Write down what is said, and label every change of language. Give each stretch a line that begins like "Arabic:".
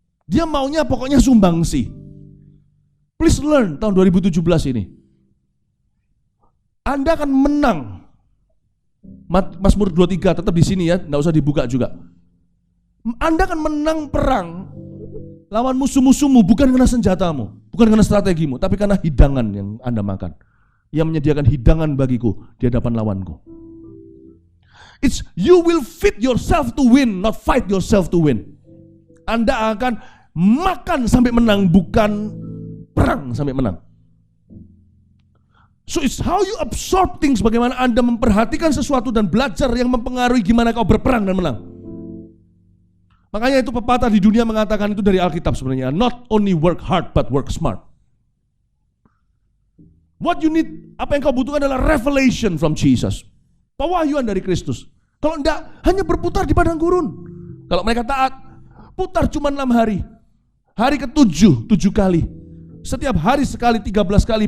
Indonesian: Dia maunya pokoknya sumbangsi.
English: Please learn
Indonesian: tahun 2017 ini. Anda akan menang. Mazmur 23 tetap di sini ya, enggak usah dibuka juga. Anda akan menang perang lawan musuh-musuhmu bukan karena senjatamu, bukan karena strategimu, tapi karena hidangan yang Anda makan. Yang menyediakan hidangan bagiku di hadapan lawanku.
English: It's you will feed yourself to win, not fight yourself to win.
Indonesian: Anda akan makan sampai menang, bukan perang sampai menang.
English: So it's how you absorb things,
Indonesian: bagaimana Anda memperhatikan sesuatu dan belajar yang mempengaruhi gimana kau berperang dan menang. Makanya itu pepatah di dunia mengatakan itu dari Alkitab sebenarnya.
English: Not only work hard but work smart. What you need,
Indonesian: apa yang kau butuhkan adalah
English: revelation from Jesus.
Indonesian: Pewahyuan dari Kristus. Kalau enggak, hanya berputar di padang gurun. Kalau mereka taat, putar cuma 6 hari. Hari ke-7, 7 kali. Setiap hari sekali, 13 kali.